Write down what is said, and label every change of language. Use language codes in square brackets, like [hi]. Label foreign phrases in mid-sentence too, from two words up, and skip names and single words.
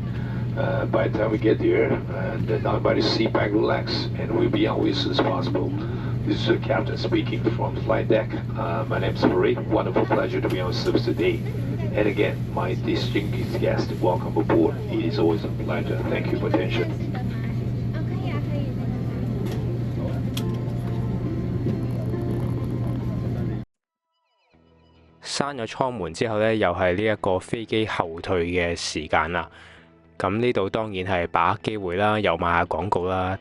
[en] By the time we get there, now everybody sit back, relax, and we'll be on way as soon as possible. This is the captain speaking from the flight deck. My name is Farid. Wonderful pleasure to be on service today. And again, my distinguished guest, welcome aboard. It is always a pleasure. Thank you for attention. [yue] 閂咗艙門之後呢，又係呢一個飛機後退嘅時間啦。咁呢度當然係把握機會啦，又賣下廣告啦。